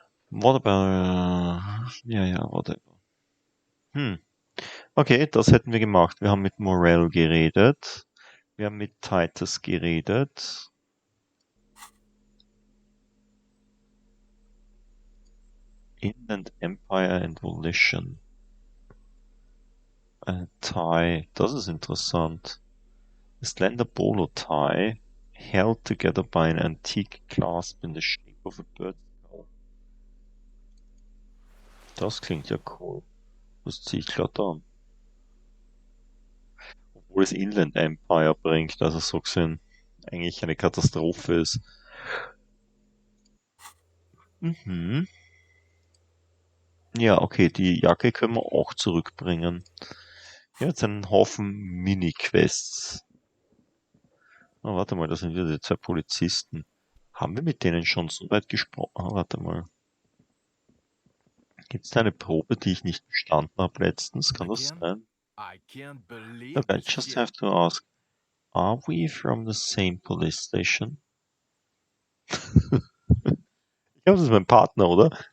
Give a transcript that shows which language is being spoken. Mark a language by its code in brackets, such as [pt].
[en] What about... Ja, whatever. [de] Okay, das hätten wir gemacht. Wir haben mit Morell geredet. Wir haben mit Titus geredet. [en] Inland Empire and Volition. [de] Tie, das ist interessant. [en] A slender bolo tie held together by an antique clasp in the shape of a bird's skull. [de] Das klingt ja cool. Das ziehe ich glatt an. Obwohl es Inland Empire bringt, also so gesehen eigentlich eine Katastrophe ist. Ja, okay, die Jacke können wir auch zurückbringen. Ja, jetzt einen Haufen Mini-Quests. Oh, warte mal, das sind wieder die 2 Polizisten. Haben wir mit denen schon so weit gesprochen? Warte mal. Gibt es da eine Probe, die ich nicht bestanden habe letztens? Kann das sein? [en] I can't believe Look, I this just shit. have to ask. Are we from the same police station? [de] Ich glaube, das ist mein Partner, oder?